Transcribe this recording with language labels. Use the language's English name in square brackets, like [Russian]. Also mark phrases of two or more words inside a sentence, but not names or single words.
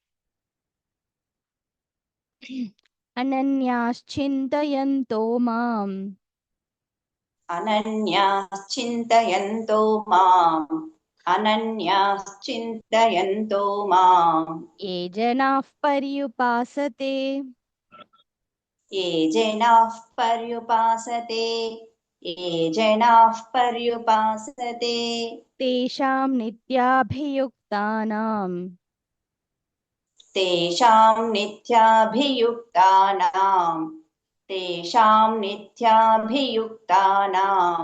[Sanskrit] అనన్యాశ్చింతయంతో మాం, అనన్యాశ్చింతయంతో మాం, అనన్యాశ్చింతయంతో మాం ఏ జనాః పర్యుపాసతే, ఏ జనాః పర్యుపాసతే ये जनाः पर्युपासते तेषां नित्याभियुक्तानां तेषां नित्याभियुक्तानां